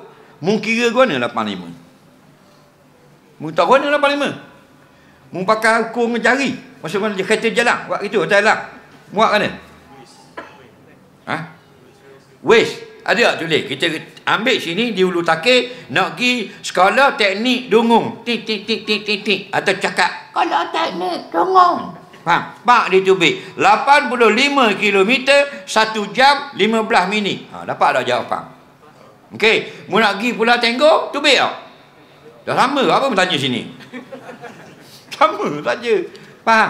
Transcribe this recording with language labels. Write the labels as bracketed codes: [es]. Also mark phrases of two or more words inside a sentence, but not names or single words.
[ms] Mu kira guna 85. Mu tahu guna 85. Mu pakai ukur dengan jari. Maksud mana dia kata jalan, buat gitu atas jalan. Muat mana? Waste. Ada tak tulis? Kita ambil sini di Ulu Takir, nak pergi sekolah teknik Dungung. Tik tik tik tik tik tik. Atau cakap, kalau teknik Dungung. Faham? Pak dia tubik 85 km 1 jam 15 minit. Dapat tak jawapan? Okey, mu nak pergi Pulau Tenggo, tubik tak? Dah sama, apa bertanya sini? Sama saja. Faham?